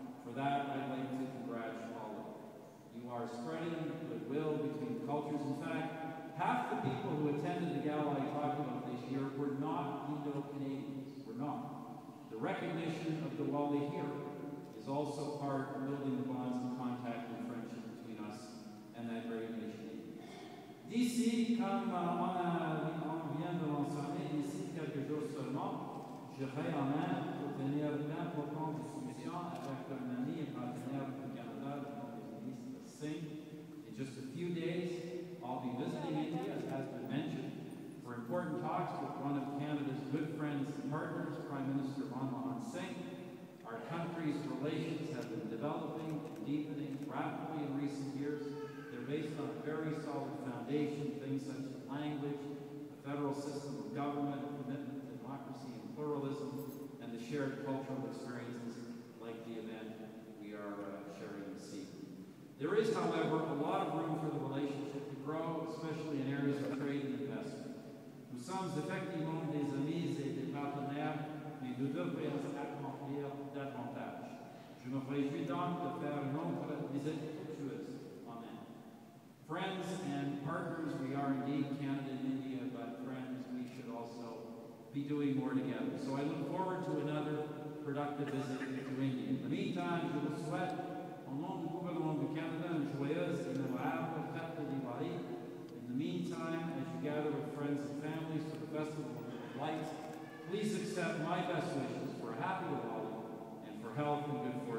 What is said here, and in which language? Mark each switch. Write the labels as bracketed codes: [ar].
[en] For that, I'd like to congratulate all of you. You are spreading goodwill between cultures. In fact, half the people who attended the gala I talked about this year were not Indo-Canadians. We're not. The recognition of Diwali here is also part of building the bonds of contact and friendship between us and that great nation. [fr] D'ici, comme on vient de mentionner, d'ici quelques jours seulement, je serai en Inde pour tenir d'importantes discussions avec un ami et partenaire du Canada, le ministre Singh. [en] In just a few days, I'll be visiting India, as has been mentioned, for important talks with one of Canada's good friends and partners, Prime Minister Manmohan Singh. Our country's relations have been developing and deepening rapidly in recent years. They're based based on a very solid foundation, things such as language, the federal system of government, a commitment to democracy and pluralism, and the shared cultural experiences like the event we are sharing this evening. There is, however, a lot of room for the relationship to grow, especially in areas of trade and investment. [fr] Nous sommes effectivement des amis et des partenaires, mais nous devrions accomplir davantage. Je me réjouis donc de faire une autre visite fructueuse. Amen. [en] Friends and partners, we are indeed Canada and India, but friends, we should also be doing more together. So I look forward to another productive visit to India. In the meantime, [fr] je vous souhaite, au nom du gouvernement du Canada, une joyeuse et mémorable fête de Diwali. [en] In the meantime, as you gather with friends and families for the Festival of Lights, please accept my best wishes for a happy Diwali and for health and good